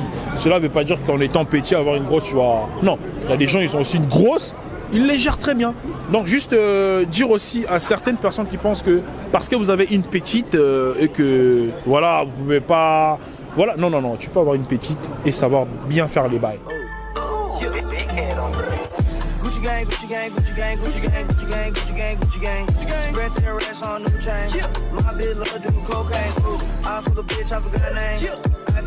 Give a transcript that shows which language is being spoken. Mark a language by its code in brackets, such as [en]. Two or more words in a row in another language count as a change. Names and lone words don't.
[fr] Cela ne veut pas dire qu'en étant petit, avoir une grosse, tu vois. Non, il y a des gens, ils ont aussi une grosse, ils les gèrent très bien. Donc juste dire aussi à certaines personnes qui pensent que parce que vous avez une petite et que voilà, vous pouvez pas. Voilà, non, non, non, tu peux avoir une petite et savoir bien faire les bails. [en] Gucci gang, Gucci gang, Gucci gang, Gucci gang, Gucci gang, Gucci gang, Gucci gang, Gucci gang. Spread their racks on new chain. My bitch love do cocaine. I fuck a bitch, I forgot her name.